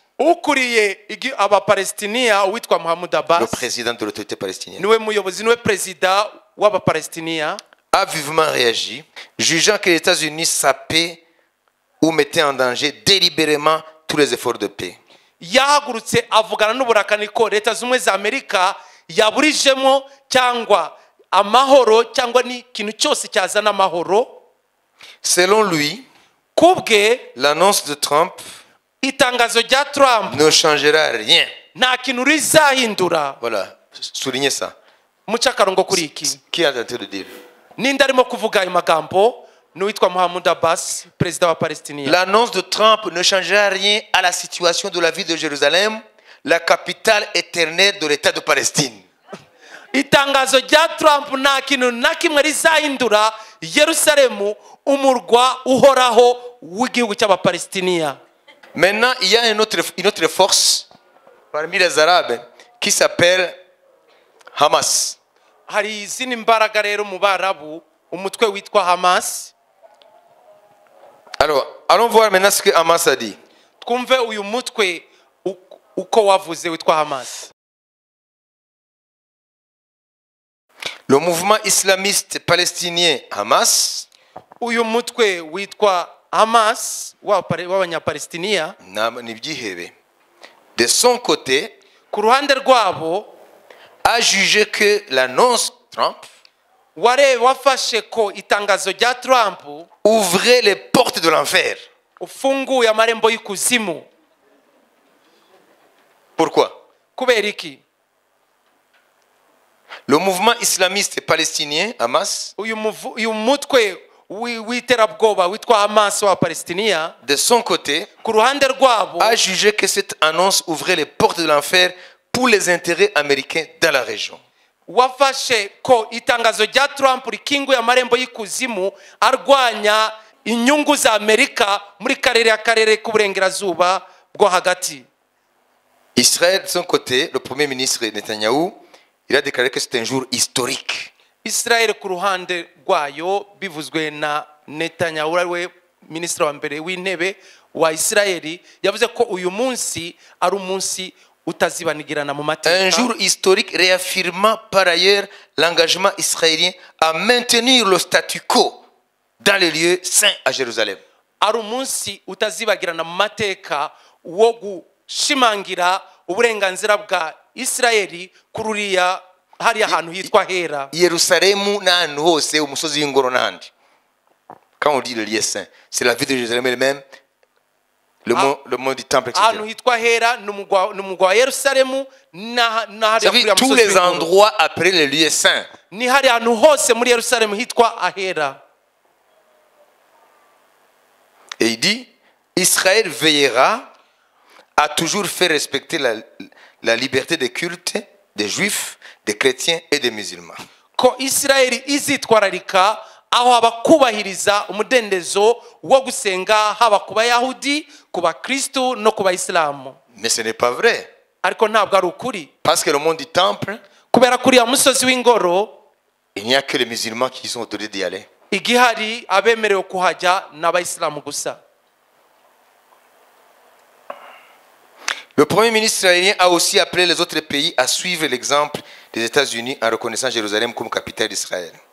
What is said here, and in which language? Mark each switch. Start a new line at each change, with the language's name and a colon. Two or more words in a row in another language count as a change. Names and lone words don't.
Kinyarwanda: ukuriye abapalestiniya witwa Mahmoud Abbas,
French: le président de l'autorité palestinienne,
Kinyarwanda: niwe muyobozi niwe perezida w'abapalestiniya,
French: a vivement réagi, jugeant que les États-Unis sapaient ou mettaient en danger délibérément tous les efforts de paix.
Kinyarwanda: yahagurutse avugana n'uburakani ko Leta z'Ubumwe za Amerika yaburijemo cyangwa amahoro cyangwa ni ikintu cyose cyazana amahoro.
French: Selon lui,
Kinyarwanda: kubwe
French: l'annonce de Trump
Kinyarwanda: itangazo rya Trump
French: ne changera rien.
Kinyarwanda: nta kintu rizahindura.
French: Voilà, soulignez ça.
Kinyarwanda: muca akarongo kuri iki.
French: Qui est en train de dire?
Kinyarwanda: ninde arimo kuvuga ayo magambo? n'uwitwa Mahmoud Abbas, perezida wa Palestiniya.
French: L'annonce de Trump ne changera rien à la situation de la ville de Jérusalem, la capitale éternelle de l'État de Palestine.
Kinyarwanda: itangazo rya Trump nta kintu na kimwe rizahindura Yerusalemu, umurwa uhoraho w'igihugu cy'abapalestiniya.
French: Maintenant, il y a une autre force parmi les Arabes qui s'appelle Hamas.
Kinyarwanda: hari izindi mbaraga rero mu Barabu, umutwe witwa Hamas.
French: Alors, allons voir maintenant ce que Hamas a dit.
Kinyarwanda: twumve uyu mutwe uko wavuze witwa Hamas.
French: Le mouvement islamiste palestinien Hamas,
Kinyarwanda: uyu mutwe witwa Hamas w'abanyapalestiniya,
French: de son côté,
Kinyarwanda: ku ruhande rwabo,
French: a jugé que l'annonce Trump
Kinyarwanda: wafashe ko itangazo rya Trump
French: ouvrait les portes de l'enfer.
Kinyarwanda: ufunguye amarembo y'ikuzimu.
French: Pourquoi?
Kinyarwanda: kubera iki?
French: Le mouvement islamiste palestinien Hamas,
Kinyarwanda: uyu mutwe w'iterabwoba witwa Hamas wa Palestiniya,
French: de son côté,
Kinyarwanda: ku ruhande rwabo,
French: a jugé que cette annonce ouvrait les portes de l'enfer pour les intérêts américains dans la région.
Kinyarwanda: wafashe ko itangazo rya Trump rikinguye amarembo y'ikuzimu arwanya inyungu za Amerika muri karere k'uburengerazuba bwo hagati.
French: Israël, de son côté, le premier ministre Netanyahou, il a déclaré que c'est un jour historique.
Kinyarwanda: Israel ku ruhande rwayo, bivuzwe na Netanyahu, we minisitiri wa mbere w'intebe wa Israeli, yavuze ko uyu munsi ari umunsi utazibanigirana mu mateka.
French: Un jour historique réaffirmant par ailleurs l'engagement israélien à maintenir le statu quo dans les lieux saints à Jérusalem.
Kinyarwanda: ari umunsi utazibagirana mu mateka wo gushimangira uburenganzira bwa Israeli kururiya hari ahantu hitwa hera. Yerusalemu n'ahantu hose umusozi w'ingoro n'ahandi.
French: Quand on dit le lieu saint, c'est la ville de Jérusalem elle-même, le mot du temple, etc.
Kinyarwanda: ahantu hitwa hera n'umugwa wa Yerusalemu
French: tous les endroits après le lieu saint.
Kinyarwanda: ni hari ahantu hose muri Yerusalemu hitwa ahera.
French: Et il dit, Israël veillera à toujours faire respecter la liberté de culte des juifs, des chrétiens et des musulmans.
Kinyarwanda: Ko Israeli izitwararika aho abakubahiriza umudendezo wo gusenga haba ku Bayahudi, ku Bakristo no ku Bayisilamu.
French: Mais ce n'est pas vrai.
Kinyarwanda: Ariko ntabwo ari ukuri.
French: Parce que le monde du temple,
Kinyarwanda: kubera kuri ya musozi w'ingoro,
French: il n'y a que les musulmans qui sont autorisés d'y aller.
Kinyarwanda: igihari abemerewe kuhajya n'Abayisilamu gusa.
French: Le premier ministre israélien a aussi appelé les autres pays à suivre l'exemple des États-Unis en reconnaissant Jérusalem comme capitale d'Israël.